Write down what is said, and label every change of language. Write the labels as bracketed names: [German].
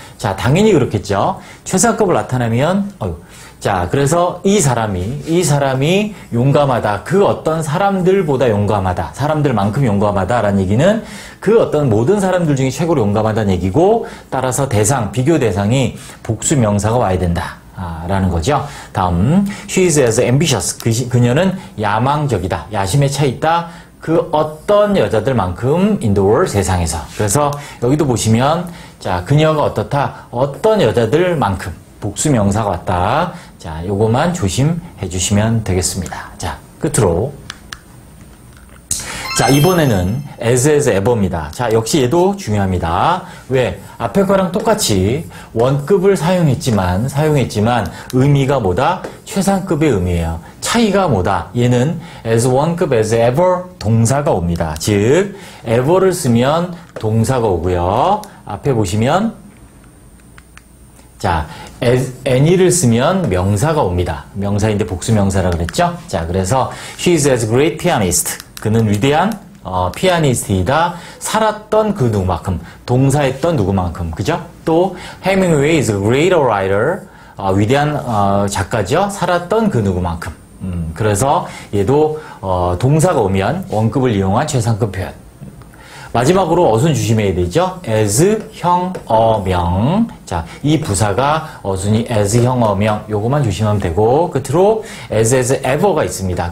[Korean] 자, 당연히 그렇겠죠. 최상급을 나타내면 자, 그래서 이 사람이 용감하다. 그 어떤 사람들보다 용감하다. 사람들만큼 용감하다라는 얘기는 그 어떤 모든 사람들 중에 최고로 용감하다는 얘기고 따라서 비교 대상이 복수명사가 와야 된다. 라는 거죠. 다음, [English] she is as ambitious. [Korean] 그녀는 야망적이다. 야심에 차 있다. 그 어떤 여자들만큼 in the world 세상에서. 그래서 여기도 보시면 자 그녀가 어떻다. 어떤 여자들만큼 복수명사가 왔다. 자 요거만 조심해 주시면 되겠습니다. 자 끝으로 자 이번에는 as ever입니다. 자 역시 얘도 중요합니다. 왜? 앞에 거랑 똑같이 원급을 사용했지만 의미가 뭐다? 최상급의 의미예요. 차이가 뭐다? 얘는 as 원급 as ever 동사가 옵니다. 즉 ever를 쓰면 동사가 오고요. 앞에 보시면 자 any를 쓰면 명사가 옵니다. 명사인데 복수명사라고 그랬죠? 자 그래서 [English] she is as great pianist. [Korean] 그는 위대한 피아니스트이다. 살았던 그 누구만큼, 동사했던 누구만큼, 그죠? 또 [English] Hemingway is a great writer. [Korean] 위대한 작가죠. 살았던 그 누구만큼. 그래서 얘도 동사가 오면 원급을 이용한 최상급 표현. 마지막으로 어순 조심해야 되죠. as 형, 명. 자, 이 부사가 어순이 as 형, 명. 요거만 조심하면 되고 끝으로 as ever가 있습니다.